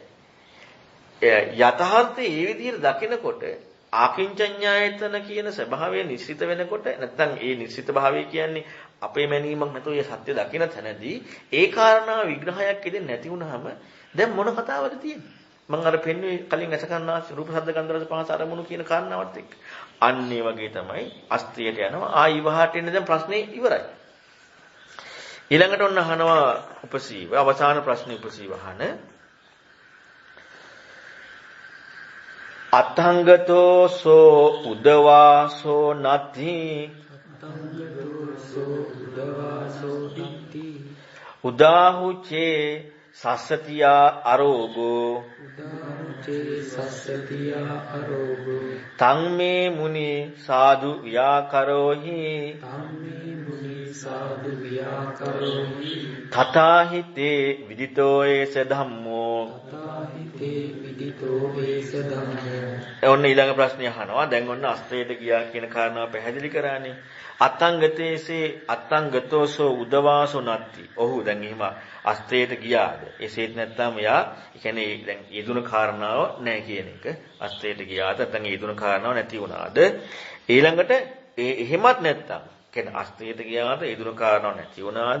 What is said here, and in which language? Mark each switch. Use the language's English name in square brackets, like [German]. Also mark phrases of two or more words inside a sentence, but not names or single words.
[Sinhala] යථාර්ථයේ මේ විදිහට දකිනකොට ආකින්චඤ්ඤායතන කියන ස්වභාවය නිශ්චිත වෙනකොට නැත්නම් ඒ නිශ්චිත භාවය කියන්නේ අපේ මැනීමක් නැතුව ඒ සත්‍ය දකින තැනදී ඒ කාරණා විග්‍රහයක් ඉදෙන්නේ නැති වුනහම දැන් මොන කතාවද තියෙන්නේ? මම අර පෙන්වුවේ කලින් අසකන්නාස් රූප ශබ්ද ගන්ධ රස පහස අරමුණු කියන කාරණාවත් එක්ක. අන්න ඒ වගේ තමයි අස්තියට යනවා. ආයි වහට එන්න දැන් ප්‍රශ්නේ ඉවරයි. ඊළඟට ඔන්න අහනවා උපසීව අවසාන ප්‍රශ්නේ උපසීව අහන [Pali] අතංගතෝ සෝ උදවාසෝ නති උදාහුචේ සස්සතියා අරෝගෝ තං මේ මුනි සාදු ව්‍යාකරෝහි තථාහිතේ විදිතෝ ඒස ධම්මෝ තේ විදිතෝ වේස ධම්මෝ. [Sinhala] ඔන්න ඊළඟ ප්‍රශ්නේ අහනවා. දැන් ඔන්න අස්ත්‍රයට ගියා කියන කාරණාව පැහැදිලි කරානේ. [Pali] අත්තංගතේසේ අත්තංගතෝසෝ උදවාසෝ නත්ති. [Sinhala] ඔහු දැන් එහෙම අස්ත්‍රයට ගියාද? එසේත් නැත්නම් එයා ඒ කියන්නේ දැන් යෙදුන කාරණාව නැහැ කියන එක. අස්ත්‍රයට ගියාද නැත්නම් යෙදුන කාරණාව නැති වුණාද? ඊළඟට එහෙමත් නැත්නම් කියන්නේ අස්ත්‍රයට ගියාද යෙදුන කාරණාව නැති වුණාද?